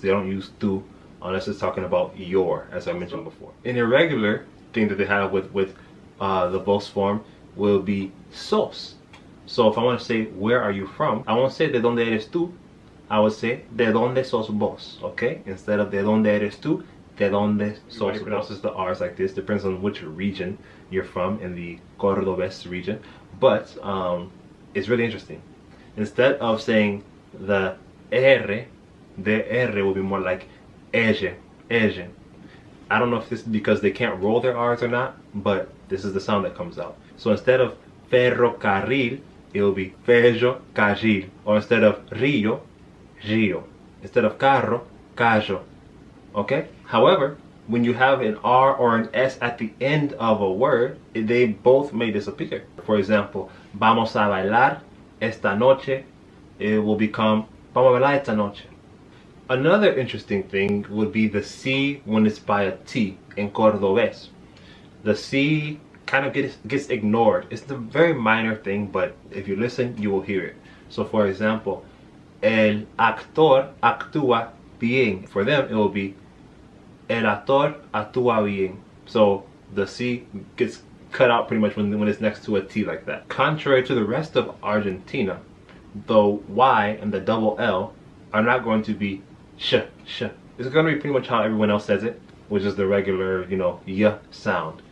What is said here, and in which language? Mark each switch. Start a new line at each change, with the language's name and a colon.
English: They don't use tú unless it's talking about your, as I mentioned before. An irregular thing that they have with the vos form will be sos. So if I want to say where are you from, I won't say
Spanish: de donde eres tú.
English: I would say
Spanish: de donde sos vos,
English: okay? Instead of
Spanish: de donde eres tú, de donde sos vos.
English: Pronounces the R's like this. Depends on which region you're from, in the Cordobés region. But it's really interesting. Instead of saying the R, the R will be more like ella, ella. I don't know if this is because they can't roll their R's or not, but this is the sound that comes out. So instead of ferrocarril, it will be ferrocarril. Or instead of río, río. Instead of carro, carro. Okay? However, when you have an R or an S at the end of a word, they both may disappear. For example,
Spanish: vamos a bailar esta noche,
English: it will become
Spanish: vamos a bailar esta noche.
English: Another interesting thing would be the C when it's by a T in Cordobés. The C kind of gets ignored. It's a very minor thing, but if you listen, you will hear it. So for example,
Spanish: el actor actúa bien.
English: For them, it will be
Spanish: el actor actúa bien.
English: So the C gets cut out pretty much when it's next to a T like that. Contrary to the rest of Argentina, the Y and the double L are not going to be sh. It's going to be pretty much how everyone else says it, which is the regular, y sound.